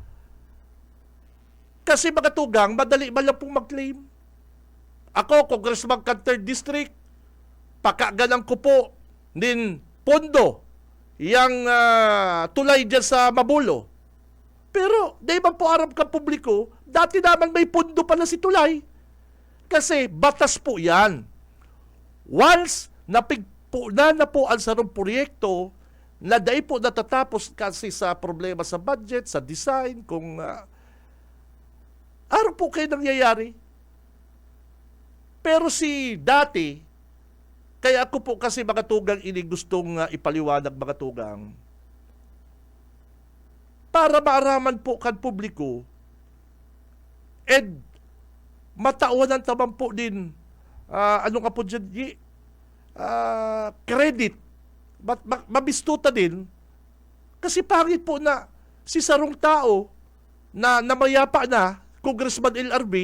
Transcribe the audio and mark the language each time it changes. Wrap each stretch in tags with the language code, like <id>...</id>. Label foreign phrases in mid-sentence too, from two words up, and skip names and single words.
<bik>Kasi mga tugang, madali man lang pong mag-claim. Ako, Congressman kan 3rd District, pakagalang ko po din pondo yang tulay dyan sa Mabulo. Pero, di ba po arap ka publiko, dati naman may pondo pala si tulay.</bik> <tl>Kasi batas po yan.</tl> <bik>Once napigpunan na po ang sarong proyekto, na dahil po natatapos kasi sa problema sa budget, sa design, kung araw po kayo nangyayari. Pero si dati, kaya ako po kasi mga tugang ini gustong ipaliwanag mga tugang, para maaraman po kan publiko, and mataunan taman po din, ano ka po dyan, credit, mabistuta din, kasi pangit po na si sarong tao na namayapa na, Congressman LRB,</bik>